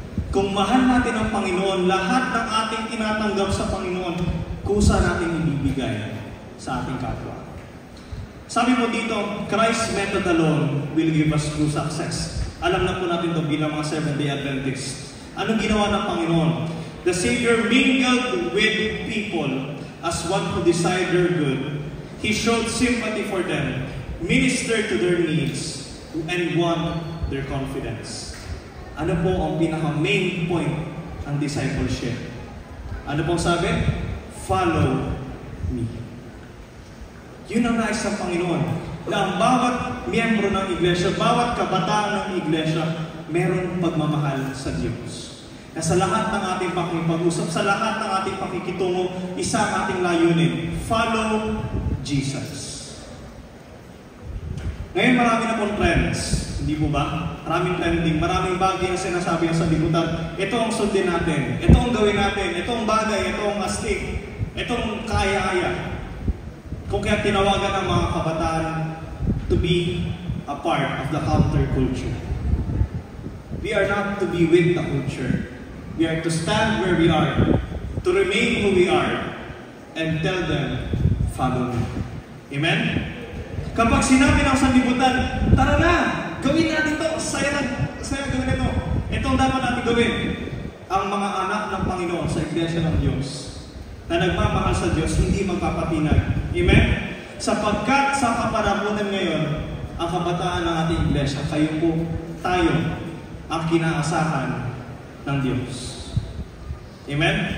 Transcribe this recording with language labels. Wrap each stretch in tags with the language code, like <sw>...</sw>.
<tl>Kung mahal natin ang Panginoon, lahat ng ating tinatanggap sa Panginoon, kusa natin ibibigay sa ating kapwa. Sabi mo dito,</tl> <en>Christ's method alone will give us true success.</en> <tl>Alam na po natin ito bilang mga Seventh-day Adventists. Anong ginawa ng Panginoon?</tl> <en>The Savior mingled with people as one who desired their good. He showed sympathy for them, ministered to their needs, and won their confidence.</en> <tl>Ano po ang pinaka-main point ng discipleship? Ano pong sabi?</tl> <en>Follow me.</en> <tl>Yun ang nais ng Panginoon. Na ang bawat miyembro ng iglesia, bawat kabataan ng iglesia, meron pagmamahal sa Diyos. Na sa lahat ng ating pakikipag-usap, sa lahat ng ating pakikitungo, isa ang ating layunin.</tl> <en>Follow Jesus.</en> <tl>Ngayon marami na pong trends. Hindi po ba? Maraming trending, maraming bagay na sinasabi sa libutan. Ito ang sundin natin. Ito ang gawin natin. Ito ang bagay. Ito ang astig. Ito ang kaya-kaya. Kung kaya tinawagan ng mga kabataan</tl> <en>to be a part of the counterculture. We are not to be with the culture. We are to stand where we are, to remain who we are, and tell them, follow me. Amen?</en> <tl>Kapag sinabi ng sanlibutan, tara na, gawin natin ito, saya gawin ito. Ito ang dapat natin gawin. Ang mga anak ng Panginoon sa Iglesia ng Diyos, na nagmamahal sa Diyos, hindi magpapatinag. Amen? Sapagkat sa kapanahunan ngayon, ang kabataan ng ating Iglesia, kayo po, tayo, ang kinaasahan ng Diyos. Amen?</tl>